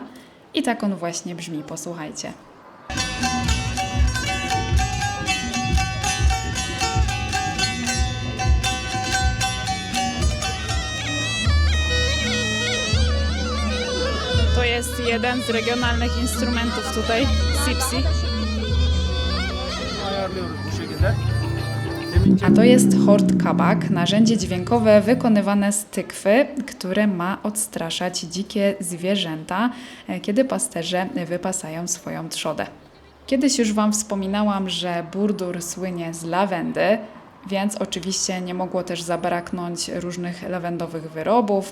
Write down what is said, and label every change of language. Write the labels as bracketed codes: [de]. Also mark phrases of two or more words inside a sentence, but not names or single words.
[pl] I tak on właśnie brzmi, posłuchajcie. To jest jeden z regionalnych instrumentów tutaj, sipsi. [tr] Ayarlıyoruz bu şekilde. [pl] A to jest hort kabak, narzędzie dźwiękowe wykonywane z tykwy, które ma odstraszać dzikie zwierzęta, kiedy pasterze wypasają swoją trzodę. Kiedyś już Wam wspominałam, że Burdur słynie z lawendy, więc oczywiście nie mogło też zabraknąć różnych lawendowych wyrobów.